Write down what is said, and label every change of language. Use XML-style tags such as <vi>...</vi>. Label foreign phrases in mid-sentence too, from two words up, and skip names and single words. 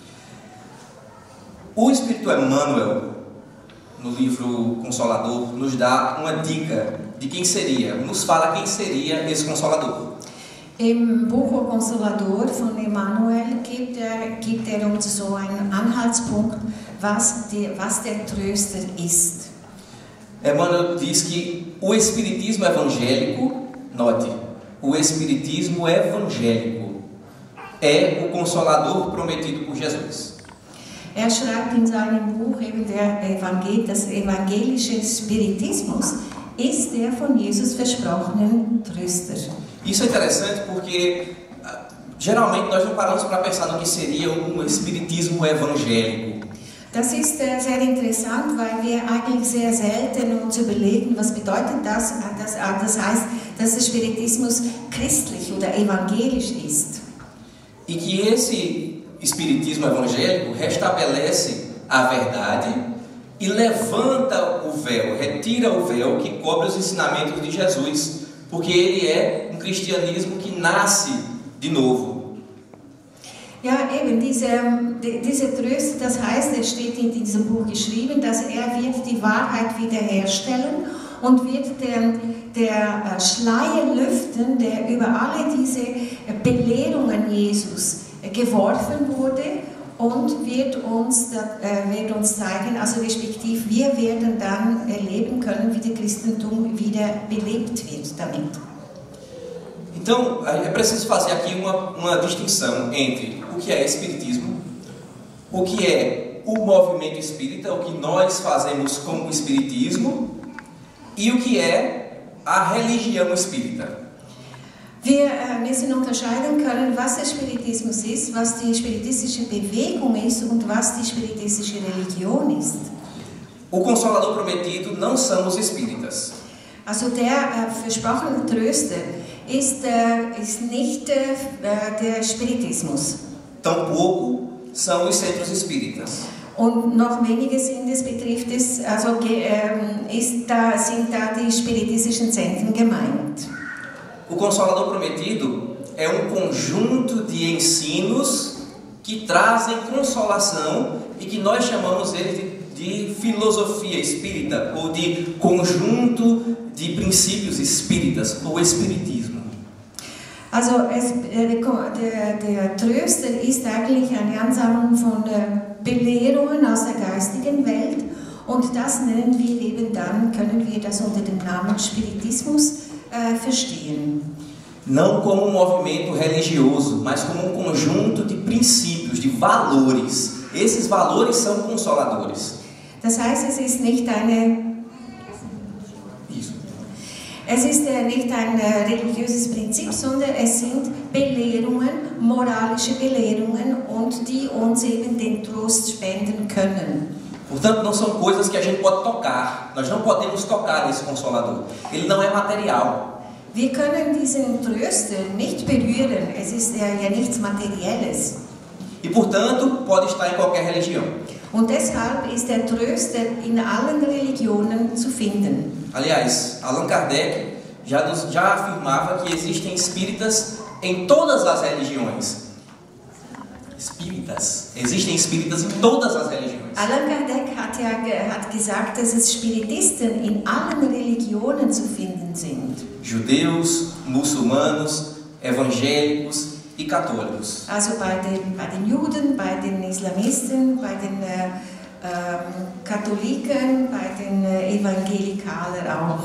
<pt>O Espírito Emmanuel, no livro Consolador, nos dá uma dica de quem seria, nos fala quem seria esse Consolador.</pt> <de>Im Buch Consolador von Emmanuel gibt er uns so einen Anhaltspunkt, was der Tröster ist.</de> <pt>Emmanuel diz que o Espiritismo evangélico, note, o Espiritismo evangélico é o Consolador prometido por Jesus.</pt> <de>Er schreibt in seinem Buch eben das evangelische Spiritismus ist der von Jesus versprochenen Tröster.</de> <pt>Isso é interessante porque geralmente nós não paramos para pensar no que seria um espiritismo evangélico.</pt> <de>Das ist sehr interessant, weil wir eigentlich sehr selten uns überlegen, was bedeutet das? Das heißt, dass der Spiritismus christlich oder evangelisch ist.</de> <pt>E que esse espiritismo evangélico restabelece a verdade e levanta o véu, retira o véu que cobre os ensinamentos de Jesus porque ele é um cristianismo que nasce de novo.</pt> <de>Ja, eben, diese Tröster, das heißt, es steht in diesem Buch geschrieben, dass wird die Wahrheit wiederherstellen und wird der Schleier lüften, der über alle diese Belehrungen Jesus geworfen wurde, und wird uns zeigen, also respektive wir werden dann erleben können, wie das Christentum wieder belebt wird damit.</de> <pt>Então, é preciso fazer aqui uma distinção entre o que é espiritismo, o que é o movimento espírita, o que nós fazemos com o espiritismo, e o que é a religião espírita.</pt> <de>Wir müssen unterscheiden können, was der Spiritismus ist, was die spiritistische Bewegung ist und was die spiritistische Religion ist.</de> <pt>O Consolador Prometido não são os espíritas.</pt> <de>Also der versprochene Tröster ist nicht der Spiritismus.</de> <pt>Tampouco são os centros espíritas.</pt> <de>Und noch weniger betrifft es, also sind da die spiritistischen Zentren gemeint.</de> <pt>O Consolador Prometido é um conjunto de ensinos que trazem consolação e que nós chamamos ele de filosofia espírita ou de conjunto de princípios espíritas ou espiritismo.</pt> <de>Also der Tröster ist eigentlich eine Ansammlung von Belehrungen aus der geistigen Welt, und das nennen wir eben dann, können wir das unter dem Namen Spiritismus verstehen.</de> <pt>Não como um movimento religioso, mas como um conjunto de princípios, de valores. Esses valores são consoladores.</pt> <de>Das heißt, es ist nicht ein religiöses Prinzip, sondern es sind Belehrungen, moralische Belehrungen, und die uns eben den Trost spenden können.</de> <pt>Portanto, não são coisas que a gente pode tocar. Nós não podemos tocar esse Consolador. Ele não é material.</pt> <de>Wir können diesen Tröster nicht berühren. Es ist ja nichts Materielles.</de> <pt>E, portanto, pode estar em qualquer religião.</pt> <de>Und deshalb ist der Tröster in allen Religionen zu finden.</de> <pt>Aliás, Allan Kardec já afirmava que existem espíritas em todas as religiões. Existem espíritas em todas as religiões.</pt> <de>Allan Kardec hat gesagt, dass es Spiritisten in allen Religionen zu finden sind.</de> <pt>Judeus, muçulmanos, evangélicos e católicos.</pt> <de>Also bei den Juden, bei den Islamisten, bei den Katholiken, bei den Evangelikalen auch.</de>